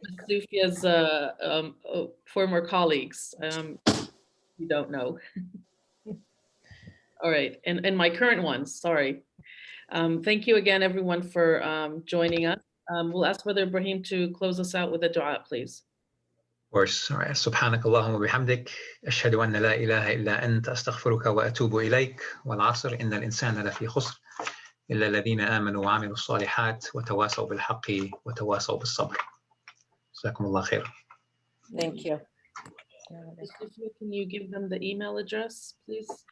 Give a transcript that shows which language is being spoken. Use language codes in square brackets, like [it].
[en] Sufia's former colleagues, you don't know. All right, and my current ones, sorry. Thank you again, everyone, for joining us. We'll ask Brother Ibrahim to close us out with a dua, please. Of course. All right. [ar] سبحانك اللهم وبحمدك أشهد أن لا إله إلا أنت أستغفرك وأتوب إليك والعصر إن الإنسان لفي خسر إلا الذين آمنوا وعملوا الصالحات وتواصوا بالحق وتواصوا بالصبر. جزاكم الله خير. [en] Thank you. Can you give them the email address, please?